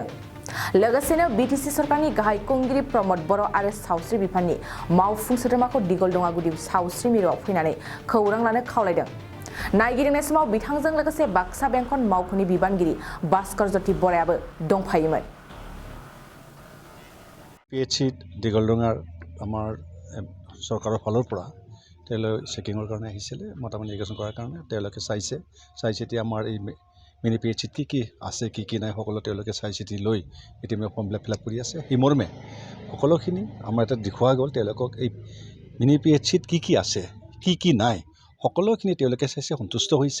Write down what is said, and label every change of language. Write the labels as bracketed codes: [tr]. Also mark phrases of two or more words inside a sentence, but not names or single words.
[brx] लोगोसेनो बिटिसि सरकारनि गाहाय खुंगिरि प्रमद बर' आरो सावस्रि बिफाननि मावफुं सोद्रोमाखौ दिगलदंगा गुदि सावस्रि मिरुआव फैनानै खौरां लानो खावलायदों। नायगिदिंनाय समाव बिथांजों लोगोसे बाक्सा बेंखन मावख'नि बिबानगिरि भास्कर ज्योति बरायाबो दंफायोमोन। [as] PHC दिगलदंगाৰ আমাৰ চৰকাৰৰ ফালৰ পৰা তেওঁলোকে চেকিঙৰ কাৰণে আহিছিলে, মোটামুটি নিৰ্বাচন কৰাৰ কাৰণে তেওঁলোকে চাইছে এতিয়া আমাৰ এই মিনি PHCত কি আছে কি নাই সকলো তেওঁলোকে চাই চিতি লৈ এতিয়া ফৰ্মবিলাক [en] fill up [as] কৰি আছে। সেই মৰ্মে সকলোখিনি আমাৰ এটা দেখুওৱা গ'ল তেওঁলোকক এই মিনি PHCত কি আছে কি নাই সকলোখিনি তেওঁলোকে চাইছে, সন্তুষ্ট হৈছে।